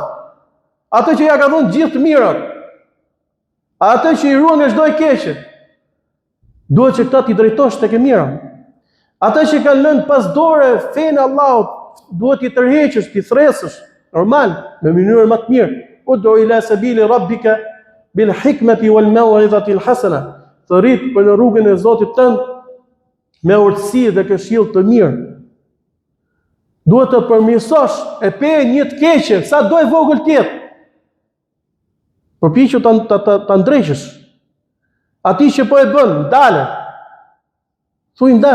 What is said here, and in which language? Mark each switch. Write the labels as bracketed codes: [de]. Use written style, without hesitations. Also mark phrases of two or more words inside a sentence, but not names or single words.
[sq] Ato që ja ka dhënë gjithë të mirat. Ato që i ruan nga çdo e keqe. Duhet që këta t'i drejtosh tek e mira. Ata që kanë lënë pas dore fenë Allahut, duhet t'i tërheqësh, t'i thresësh. Normal, në mënyrë më të mirë. [ar] ادع إلى سبيل ربك بالحكمة والموعظة الحسنة. [sq] Të rrit për në rrugën e Zotit tënd me urtësi dhe këshill të mirë. Duhet të përmirësosh e pe një të keqe, sa do e vogël të jetë. Përpiqu ta ndreqësh. Ati që po e bën, ndale. Thuaj ndal.